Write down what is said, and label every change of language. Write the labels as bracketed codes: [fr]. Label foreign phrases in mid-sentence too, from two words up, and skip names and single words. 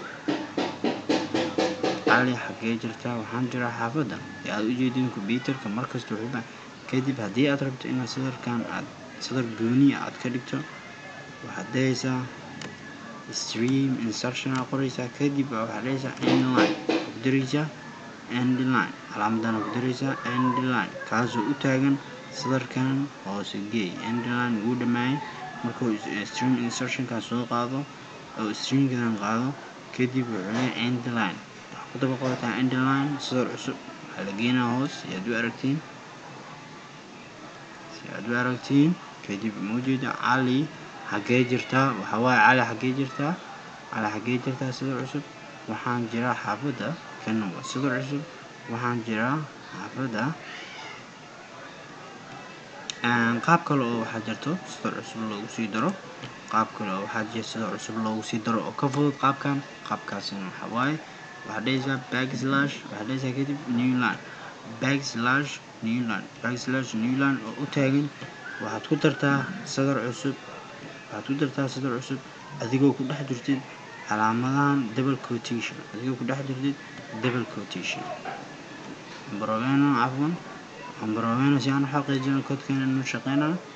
[so] Ali xagee jirtaa waxaan jiraa xaafada aad u jeedin computerka markasta wuxuu baahan. kadib haddii aad rabto inaad sadarkan aad sadar gooni aad ka dhigto waxaad dhahaysaa [en] stream insertion [so] aad qoraysaa kadib waxaad dhahaysaa [en] end line [so] ku daraysaa [en] end line [so] calaamadan ku daraysaa [en] end line [so] kaasoo u taagan sadarkan hoose geey [en] end line [so] ugu dhamaay markuu [en] stream insertion [so] ka soo qaado oo streamkan qaado kadib wuxuu leeyahay [en] end line [so] ku daba qorataa [en] end line [so] sadar cusub waxaa la geenaa hoos si aad u aragtiin kadib muujeeda Ali xagee jirtaa waxa waaye Ali xagee jirtaa sadar cusub waxaan jiraa xaafada kan waa sadar cusub waxaan jiraa xaafada. qaab kale oo waxaa jirto sadar cusub loogu sii daro oo ka fudud qaabkaasina waxa waaye waxaad dhahaysaa backslash waxaad dhahaysaa kadib [en] new line backslash new line [so] oo u taagan waxaad ku dartaa sadar cusub adigoo ku dhex jirtid calaamadahan [en] double quotation [so] ambarovena si aan u xaqiijino koodkeena inuu shaqeynayo.